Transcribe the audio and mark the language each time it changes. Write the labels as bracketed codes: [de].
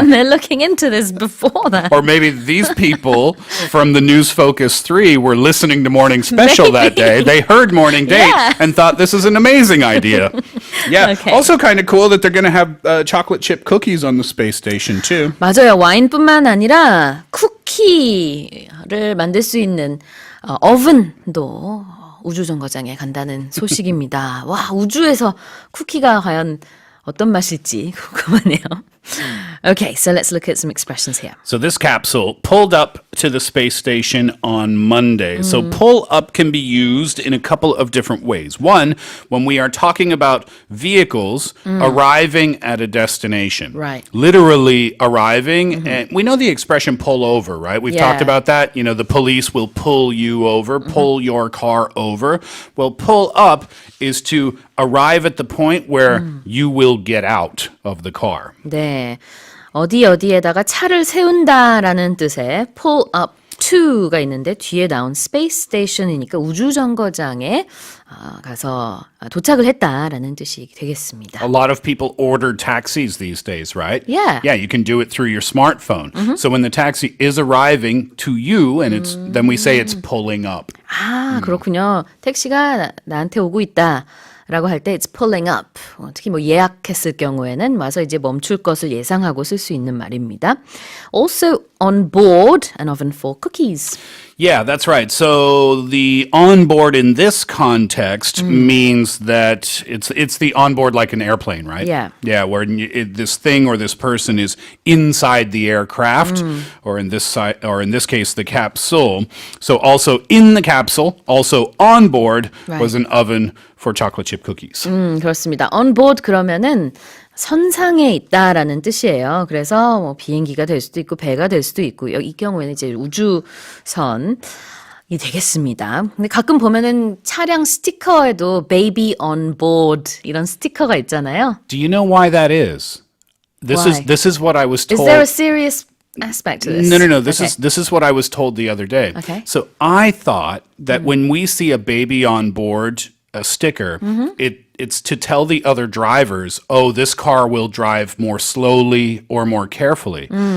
[en] and they're looking into this before that. Or maybe these people from the News Focus 3 were listening to Morning Special that day. They heard Morning Date Yeah. and thought this is an amazing idea. Yeah. Okay. Also kind of cool that they're going to have chocolate chip cookies on the space station too. [ko] 맞아요. 와인뿐만 아니라 쿠키를 만들 수 있는 오븐도 우주정거장에 간다는 소식입니다. 와, 우주에서 쿠키가 과연 어떤 맛일지 궁금하네요. [en] Okay, so let's look at some expressions here. So this capsule pulled up to the space station on Monday. So pull up can be used in a couple of different ways. One, when we are talking about vehicles arriving at a destination. Right. Literally arriving. And we know the expression pull over, right? We've talked Yeah. about that. The police will pull you over, pull your car over. Well, pull up is to arrive at the point where you will get out of the car. [ko] 네. 어디 어디에다가 차를 세운다라는 뜻의 [en] pull up to [ko] 가 있는데 뒤에 나온 space station이니까 우주정거장에 가서 도착을 했다라는 뜻이 되겠습니다. [en] A lot of people order taxis these days, right? Yeah. Yeah, you can do it through your smartphone. So when the taxi is arriving to you, and then we say it's pulling up. [ko] 아, 그렇군요. 택시가 나한테 오고 있다. 라고 할 때 [en] it's pulling up. [ko] 특히 뭐 예약했을 경우에는 와서 이제 멈출 것을 예상하고 쓸 수 있는 말입니다. [en] Also on board, an oven for cookies. Yeah, that's right. So the onboard in this context means that it's the onboard like an airplane, right? Yeah. Yeah, where this thing or this person is inside the aircraft, or in this case, the capsule. So also in the capsule, also on board was an oven for chocolate chip cookies. [ko] 그렇습니다. On board 그러면은 선상에 있다라는 뜻이에요. 그래서 뭐 비행기가 될 수도 있고 배가 될 수도 있고 이 경우에는 이제 우주선이 되겠습니다. 근데 가끔 보면은 차량 스티커에도 baby on board 이런 스티커가 있잖아요. [en] Do you know why that is? This is what I was told. Is there a serious aspect to this? No. This is what I was told the other day. Okay. So I thought that when we see a baby on board a sticker, it's to tell the other drivers, oh, this car will drive more slowly or more carefully.